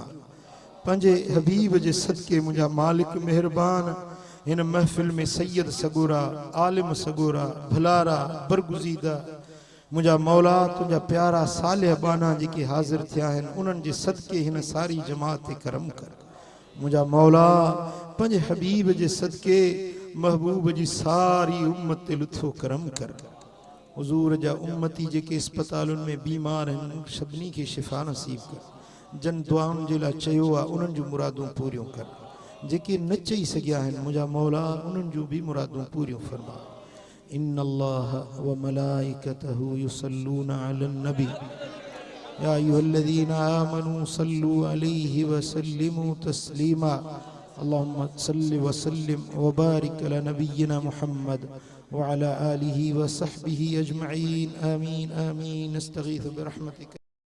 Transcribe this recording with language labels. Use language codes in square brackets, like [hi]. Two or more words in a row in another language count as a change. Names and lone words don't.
[sd] पंहिंजे हबीब जे सदके मुंहिंजा मालिक महिरबान हिन महफ़िल में सैयद सगोरा, आलिम सगोरा, भलारा, बरगुज़ीदा मुंहिंजा मौला तुंहिंजा प्यारा सालिह बाना जेके हाज़िर थिया आहिनि उन्हनि जे सदके हिन सारी जमात ते करम कर। मुंहिंजा मौला पंहिंजे हबीब जे सदके महबूब जी सारी उम्मत ते लुत्फ़ो करम कर। हुज़ूर जा उम्मती जेके अस्पतालुनि में बीमार आहिनि सभिनी खे शिफ़ा नसीब कर। जन दुआउनि जे लाइ चयो आहे उन्हनि जूं मुरादूं पूरियूं कर। जेके न चई सघिया आहिनि मुंहिंजा मौला उन्हनि जूं बि मुरादूं पूरियूं फरमा। [ar] إن الله وملائكته يصلون على النبي يا أيها الذين آمنوا صلوا عليه وسلموا تسليما. اللهم صل وسلم وبارك على نبينا محمد وعلى آله وصحبه أجمعين. آمين آمين. نستغيث برحمتك.